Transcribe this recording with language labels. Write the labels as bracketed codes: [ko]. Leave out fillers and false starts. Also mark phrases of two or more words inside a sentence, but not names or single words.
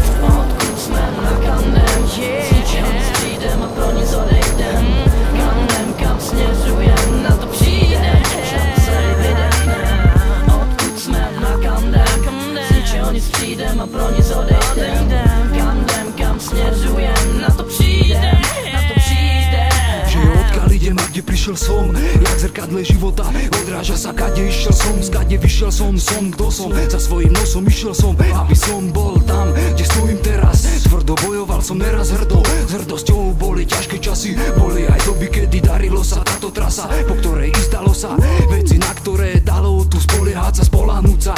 [cs] Odkud jsme, na kam jdem, z ničeho nic přijdem a pro nic odejdem. Kam jdem, kam směřujem, na to přijdem, na to se vydechnem. Odkud jsme, na kam jdem, z ničeho nic přijdem a pro nic odejdem. Kam jdem, kam směřujem, na to přijdem, na to přijdem. [sk] Že odkiaľ idem a kde prišiel som, jak zrkadle života odráža sa, kade išiel som, skade vyšiel som, kto som, za svojím nosom išiel som, aby som bol tam, kde stojím teraz. Tvrdo bojoval som neraz hrdo, s hrdosťou boli ťažké časy, boli aj doby, kedy darilo sa táto trasa, po ktorej istalo sa veci, na ktoré dalo tu spoliehať sa, spoľahnúť sa.